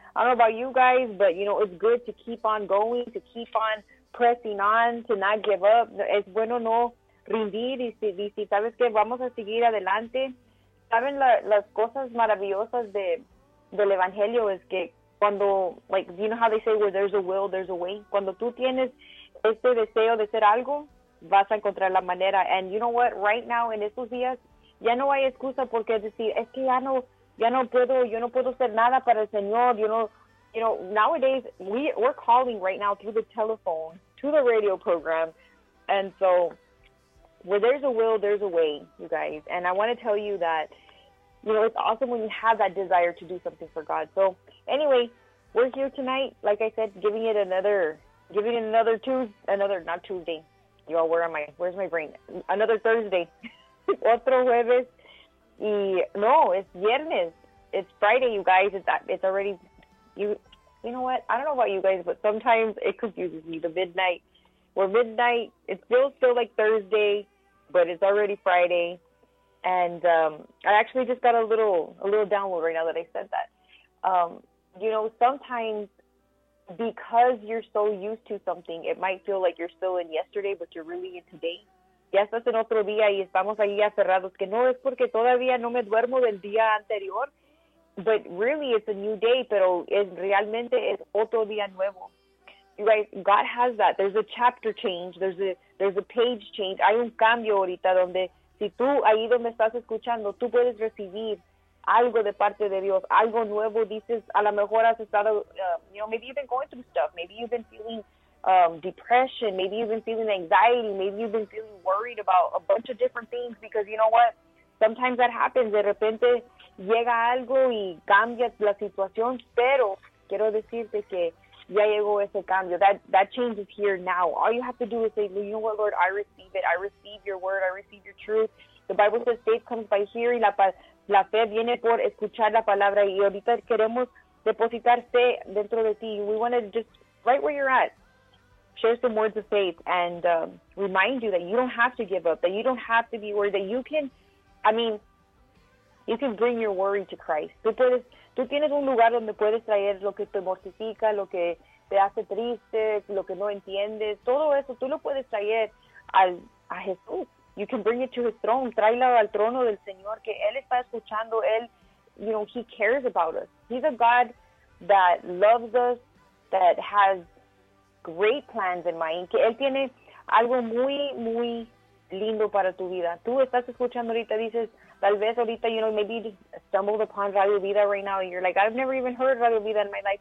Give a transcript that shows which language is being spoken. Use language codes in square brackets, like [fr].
[en] I don't know about you guys, but you know, it's good to keep on going, to keep on pressing on, to not give up. [es] Es bueno no rendir y si sabes que vamos a seguir adelante. Saben las cosas maravillosas del evangelio es que cuando, [en] like, you know how they say, where there's a will, there's a way. [es] Cuando tú tienes ese deseo de ser algo, vas a encontrar la manera. [en] And you know what, right now, [es] en estos días, ya no hay excusa porque decir, es que ya no puedo, yo no puedo hacer nada para el Señor. [en] You know, nowadays, we're calling right now through the telephone, to the radio program. And so, where there's a will, there's a way, you guys. And I want to tell you that, you know, it's awesome when you have that desire to do something for God. So, anyway, we're here tonight, like I said, giving it another Tuesday. Y'all, where am I? Where's my brain? Another Thursday. [es] Otro jueves. [en] Y, no, it's viernes. It's Friday, you guys. It's already, you know what? I don't know about you guys, but sometimes it confuses me, the midnight. We're midnight. It's still like Thursday, but it's already Friday. And I actually just got a little download right now that I said that. You know, sometimes because you're so used to something, it might feel like you're still in yesterday, but you're really in today. [es] Ya estás en otro día y estamos ahí aferrados. Que no es porque todavía no me duermo del día anterior. [en] But really, it's a new day, [es] pero realmente es otro día nuevo. [en] You guys, God has that. There's a chapter change. There's a page change. [es] Hay un cambio ahorita donde si tú, ahí donde estás escuchando, tú puedes recibir algo de parte de Dios, algo nuevo. Dices, a lo mejor has estado, [en] you know, maybe you've been going through stuff. Maybe you've been feeling depression. Maybe you've been feeling anxiety. Maybe you've been feeling worried about a bunch of different things because, you know what, sometimes that happens. [es] De repente llega algo y cambia la situación, pero quiero decirte que ya llegó ese cambio. [en] That change is here now. All you have to do is say, well, you know what, Lord, I receive it. I receive your word. I receive your truth. The Bible says faith comes by hearing. [es] La fe viene por escuchar la palabra. Y ahorita queremos depositar fe dentro de ti. [en] We want to just, right where you're at, share some words of faith and remind you that you don't have to give up, that you don't have to be worried, that you can bring your worry to Christ. [es] Tú tienes un lugar donde puedes traer lo que te mortifica, lo que te hace triste, lo que no entiendes. Todo eso, tú lo puedes traer a Jesús. [en] You can bring it to his throne. [es] Tráelo al trono del Señor, que Él está escuchando. [en] Él, you know, he cares about us. He's a God that loves us, that has great plans in mind. [es] Que Él tiene algo muy, muy lindo para tu vida. Tú estás escuchando ahorita, dices, tal vez ahorita, [en] you know, maybe you just stumbled upon Radio Vida right now, and you're like, I've never even heard Radio Vida in my life.